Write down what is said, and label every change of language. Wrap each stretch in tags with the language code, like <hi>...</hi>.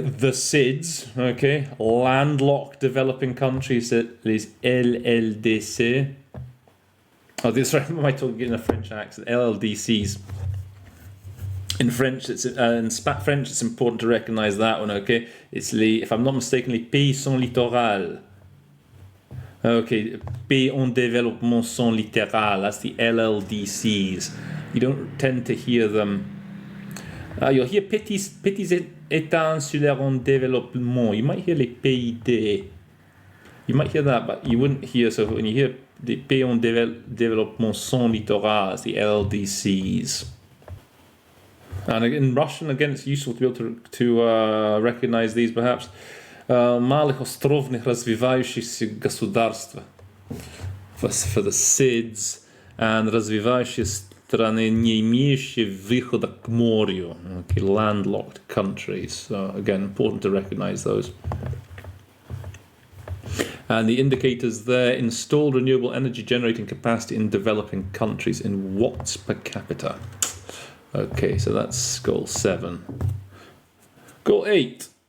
<en>The SIDS, okay. Landlocked developing countries, les LLDC. Oh, sorry, I might talk in a French accent. LLDCs. In French, it's important to recognise that one. Okay, it's if I'm not mistaken,</en> <fr>les pays sans littoral. Okay, pays en développement sans littoral.</fr> <en>That's the LLDCs. You don't tend to hear them. You'll hear</en> <fr>petits états insulaires en développement.</fr> <en>You might hear les PID. You might hear that, but you wouldn't hear. So when you hear the</en> <fr>pays en développement sans littoral,</fr> <en>the LDCs. And in Russian, again, it's useful to be able to recognize these, perhaps.</en> <ru>Малых островных развивающихся государств</ru> <en>for the SIDS,</en> <ru>and развивающие страны, не имеющие выхода к морю,</ru> <en>okay, landlocked countries. So again, important to recognize those. And the indicators there: installed renewable energy generating capacity in developing countries in watts per capita. Okay, so that's goal 7. Goal 8.</en>